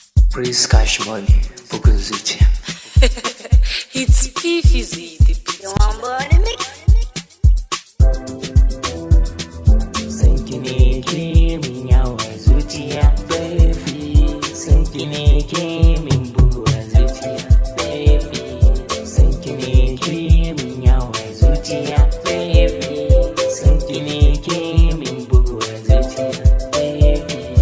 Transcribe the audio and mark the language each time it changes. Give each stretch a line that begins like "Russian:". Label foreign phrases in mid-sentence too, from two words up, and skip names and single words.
Hausa: Prince Cash Money, bugun zuciya.
English: It's P Fizzy, the beat You want more than me?
Hausa: Sanki ne ke min yawa zuciya, baby. Sanki ne ke min bugun zuciya, baby. Sanki ne ke min yawa Zuciya, baby, son ki ne ke min buguwar zuciya, baby.